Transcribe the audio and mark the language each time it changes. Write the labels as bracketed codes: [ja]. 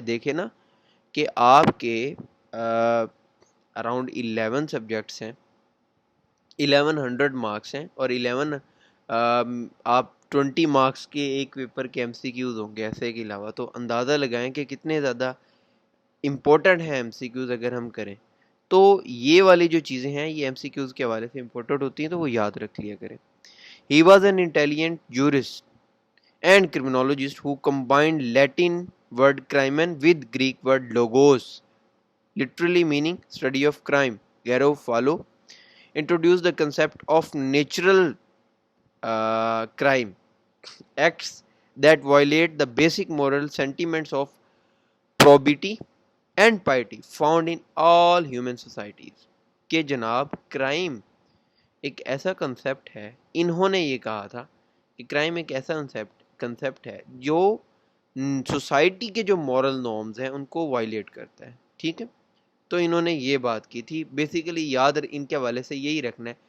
[ur] دیکھیں نا کہ آپ کے اراؤنڈ 11 سبجیکٹس ہیں, 1100 مارکس ہیں, اور 11 آپ 20 مارکس کے ایک پیپر کے ایم سی کیوز ہوں گے ایسے کے علاوہ. تو اندازہ لگائیں کہ کتنے زیادہ امپورٹنٹ ہیں ایم سی کیوز اگر ہم کریں. تو یہ والی جو چیزیں ہیں یہ ایم سی کیوز کے حوالے سے امپورٹنٹ ہوتی ہیں, تو وہ یاد رکھ لیا کریں. [en] He was an intelligent jurist and criminologist who combined Latin word crimen with Greek word logos, literally meaning study of crime. Garofalo introduced the concept of natural crime, acts that violate the basic moral sentiments of probity and piety found in all human societies. [ur] کہ جناب crime ایک ایسا concept ہے, انہوں نے یہ کہا تھا کہ کرائم ایک ایسا کنسیپٹ ہے جو سوسائٹی کے جو مورل نارمز ہیں ان کو وائلیٹ کرتا ہے. ٹھیک ہے, تو انہوں نے یہ بات کی تھی. بیسیکلی یاد ان کے حوالے سے یہی رکھنا ہے